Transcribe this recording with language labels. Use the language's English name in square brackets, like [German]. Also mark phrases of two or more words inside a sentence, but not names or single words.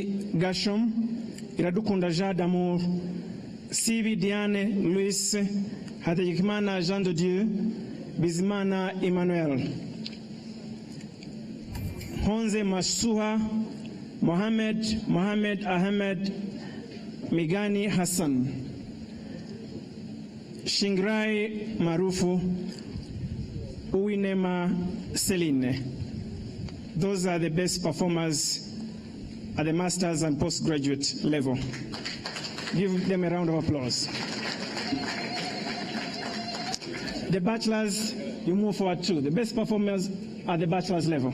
[English] Gashom, Iradukunda Jean d'Amour, Sivi Diane Luis, Hategekimana Jean de Dieu, Bizimana Emmanuel, Honze Masuha, Mohamed Ahmed, Migani Hassan, Shingrai Marufu, Uwinema Celine. Those are the best performers at the master's and postgraduate level. Give them a round of applause. The bachelors, you move forward too. The best performers at the bachelor's level.